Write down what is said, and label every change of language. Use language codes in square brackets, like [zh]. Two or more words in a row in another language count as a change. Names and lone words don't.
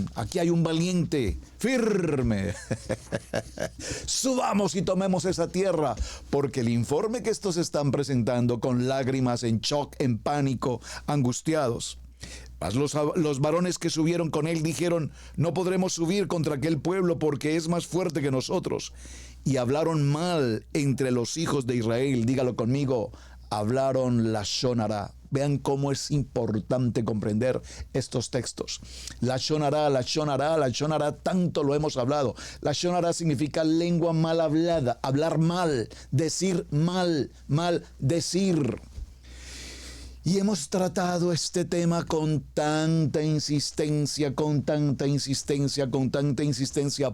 [es] Aquí hay un valiente, firme. Subamos y tomemos esa tierra, porque el informe que estos están presentando con lágrimas, en shock, en pánico, angustiados, Mas los varones que subieron con él dijeron: no podremos subir contra aquel pueblo porque es más fuerte que nosotros. Y hablaron mal entre los hijos de Israel. Dígalo conmigo: hablaron [he] לשון הרע. [es] Vean cómo es importante comprender estos textos. [he] לשון הרע, לשון הרע, לשון הרע, [es] tanto lo hemos hablado. [he] לשון הרע [es] significa lengua mal hablada, hablar mal, decir mal, mal decir. Y hemos tratado este tema con tanta insistencia, con tanta insistencia, con tanta insistencia.